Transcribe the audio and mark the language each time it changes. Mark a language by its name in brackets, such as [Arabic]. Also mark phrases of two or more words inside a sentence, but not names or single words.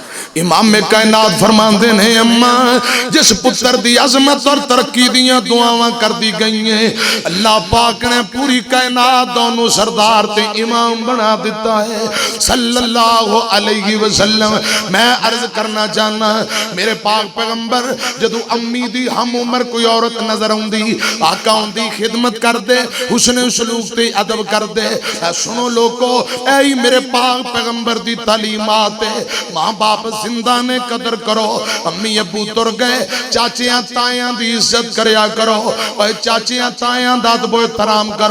[Punjabi] امام کائنات فرماتے نے اماں جس پتر دی عظمت اور ترقی دیاں دعاواں کر دی گئی ہیں اللہ پاک نے پوری کائنات دونوں سردار تے امام بنا دتا ہے [Arabic] صلى الله عليه وسلم. [Punjabi] میں عرض کرنا چاہنا میرے پاک پیغمبر جدوں امی دی ہم عمر کوئی عورت نظر آؤندی آقا اندی خدمت کر دے حسن سلوک تے ادب کر دے. سنو لوگو اے میرے پاک پیغمبر دی تعلیمات ہے. ماں باپ زندہ نے قدر کرو امی ابو ٹر گئے چاچیاں تایاں دی عزت کریا کرو اور چاچیاں تایاں دا احترام کرو.